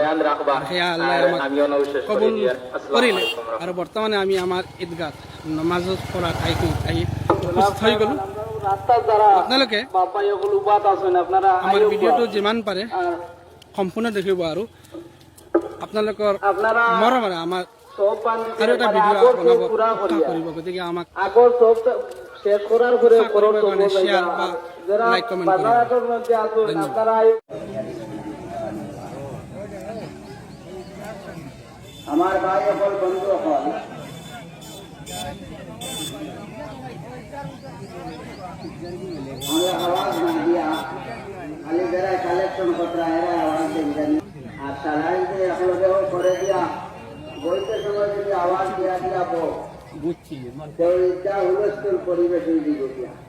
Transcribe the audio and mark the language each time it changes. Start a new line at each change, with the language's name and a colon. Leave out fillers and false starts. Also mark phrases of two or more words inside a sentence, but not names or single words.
Assamese: আৰু সেয়া আল্লাহে আমাক কবুল কৰিলে আৰু বৰ্তমানে আমি আমাৰ ঈদগাহত নামাজ পঢ়া ঠাইটোত আহি উপস্থিত হৈ গ'লোঁ। আপোনালোকে আমাৰ ভিডিঅ'টো যিমান পাৰে সম্পূৰ্ণ দেখিব আৰু আপোনালোকৰ মৰমেৰে আমাৰ আৰু এটা ভিডিঅ' বনাব উৎসাহ কৰিব। গতিকে আমাক
Bangla: শেষ করার পরে শেয়ার বা
English: like comment
Bangla: করুন। আমার ভাই সকল বন্ধু সকল, আমি আওয়াজ না দিয়া খালি যারা কালেকশন করতে এরা আওয়াজ দেন আর সাধারণত আপনাদেরও করে দিয়া বইতে সময় যদি আওয়াজ দিয়া দিয়াবো বুঝছি সেইটা হুলস্থুল পরিবেশ হয়ে গেছে।